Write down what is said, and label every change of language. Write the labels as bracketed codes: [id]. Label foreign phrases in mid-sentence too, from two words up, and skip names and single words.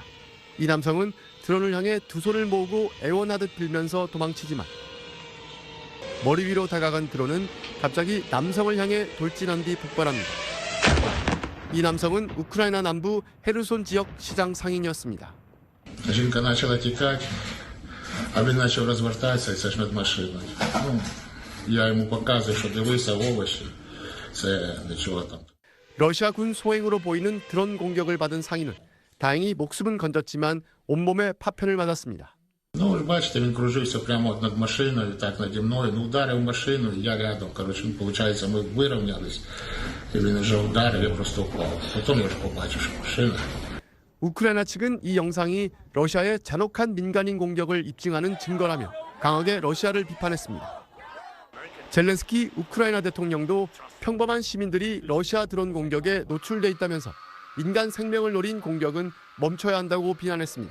[ko] 이 남성은 드론을 향해 두 손을 모으고 애원하듯 빌면서 도망치지만 머리 위로 다가간 드론은 갑자기 남성을 향해 돌진한 뒤 폭발합니다. 이 남성은 우크라이나 남부 헤르손 지역 시장 상인이었습니다. [uk] Жінка почала тікати, а він почав розвертатися і це ж над машиною. Я йому показую, що дивися овочі, це нічого там. [ko] 러시아 군 소행으로 보이는 드론 공격을 받은 상인은 다행히 목숨은 건졌지만 온몸에 파편을 맞았습니다. [uk] Ну, ви бачите, він кружився прямо от над машиною, так наді мною. Ну, ударив машину, я рядом. Коротше, виходить, ми вирівнялись. І він вже ударив, я просто впав. Потім я вже побачив, що машина. [ko] 우크라이나 측은 이 영상이 러시아의 잔혹한 민간인 공격을 입증하는 증거라며 강하게 러시아를 비판했습니다. 젤렌스키 우크라이나 대통령도 평범한 시민들이 러시아 드론 공격에 노출돼 있다면서 민간 생명을 노린 공격은 멈춰야 한다고 비난했습니다.